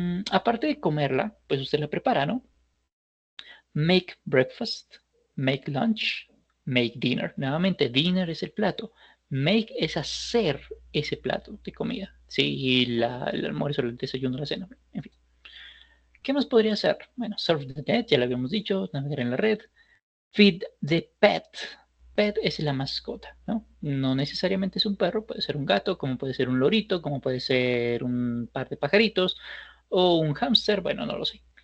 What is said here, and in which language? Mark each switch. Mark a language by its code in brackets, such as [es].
[es] Aparte de comerla, pues usted la prepara, ¿no? [en] Make breakfast, make lunch, make dinner. [es] Nuevamente, dinner es el plato. Make es hacer ese plato de comida. Sí, el almuerzo, el desayuno, la cena, en fin. ¿Qué más podría hacer? Bueno, [en] surf the net, [es] ya lo habíamos dicho, navegar en la red. [en] Feed the pet. [es] Pet es la mascota, ¿no? No necesariamente es un perro, puede ser un gato, como puede ser un lorito, como puede ser un par de pajaritos o un hámster, bueno, no lo sé.